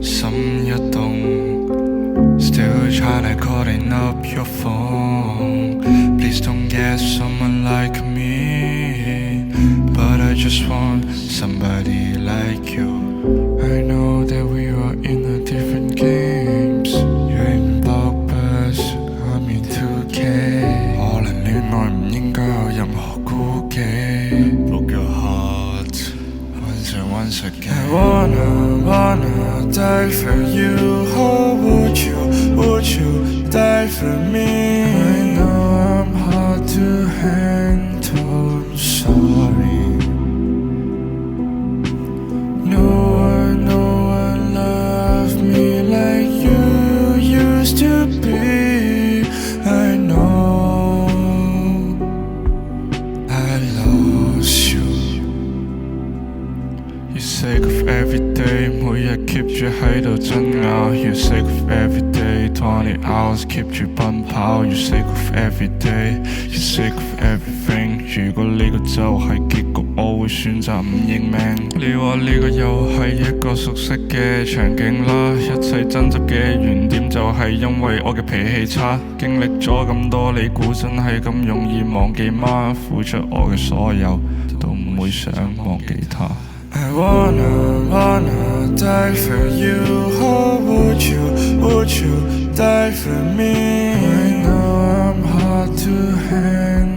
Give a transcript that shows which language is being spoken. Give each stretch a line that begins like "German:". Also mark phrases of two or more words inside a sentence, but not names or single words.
Cantonese: 心一動
English: Still try to calling up your phone Please don't get someone like me But I just want somebody like you I know that we are in a different games You're in blockbus, I'm in 2K
Cantonese: 可能戀愛唔應該有任何顧忌
English: Broke your heart once again I wanna die for you Oh would you die for me I know I'm hard to handle I'm sorry No one loved me like you used to be I know I lost you You sick of every day
Cantonese: 每日 keep 住喺度爭拗
English: You sick of every day 20 hours
Cantonese: keep 住奔跑
English: You sick of every day You sick of everything
Cantonese: 如果呢個就係結局我會選擇唔認命你話呢個又係一個熟悉嘅場景啦一切爭執嘅原點就係因為我嘅脾氣差經歷咗咁多你估真係咁容易忘記嗎付出我嘅所有都唔會想忘記他
English: I wanna die for you Oh would you die for me I know I'm hard to handle